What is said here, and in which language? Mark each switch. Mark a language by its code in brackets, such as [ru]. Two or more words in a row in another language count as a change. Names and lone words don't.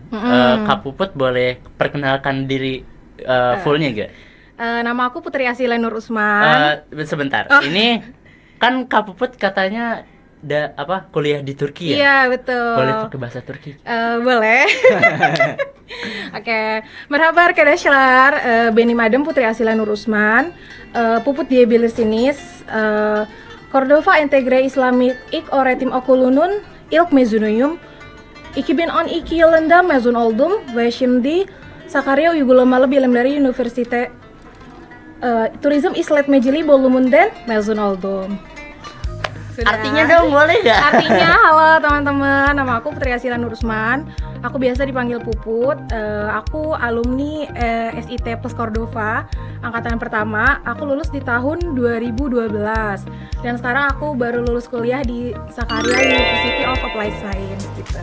[id] Kak Puput boleh perkenalkan diri fullnya gak? Nama aku Putri Asila Nur Usman. Sebentar, ini kan Kak Puput katanya kuliah di Turki ya? Iya, betul. Boleh pakai bahasa Turki? Boleh. Oke. [tr] Merhaba arkadaşlar. Benim adım Putri Asila Nur Usman. Puput diyebilirsiniz. Cordova Entegre İslami İlk Öğretim Okulu'nun ilk mezunuyum. 2012 yılında mezun oldum ve şimdi Sakarya Uygulamalı Bilimleri Üniversite Turizm İşletmeciliği bölümünden mezun oldum. [id] Sudah. Artinya dong, boleh gak? Artinya, halo teman-teman, nama aku Putri Asila Nur Usman. Aku biasa dipanggil Puput. Aku alumni SIT Plus Cordova, angkatan pertama. Aku lulus di tahun 2012. Dan sekarang aku baru lulus kuliah di Sakarya University of Applied Science gitu.